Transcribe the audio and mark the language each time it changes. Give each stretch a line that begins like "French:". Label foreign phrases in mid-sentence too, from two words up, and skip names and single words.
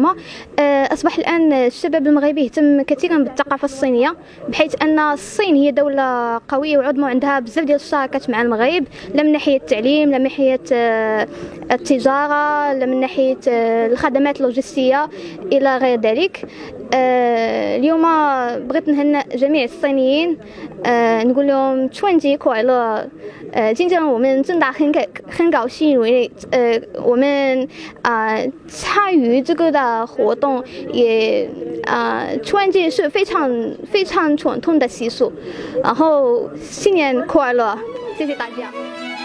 Arabic: أصبح الآن الشباب المغربي يهتم كثيرا بالثقافة الصينية، بحيث أن الصين هي دولة قوية وعظمى عندها بزاف ديال الشراكات مع المغرب، لا من ناحية التعليم، لا من ناحية التجارة، لا من ناحية الخدمات اللوجستية إلى غير ذلك. اليوم بغيت نهنئ جميع الصينيين، نقول لهم
Chinese: 春节快乐。今天我们真的很高兴，因为我们参与这个的活动，也春节是非常传统的习俗，然后新年快乐，谢谢大家。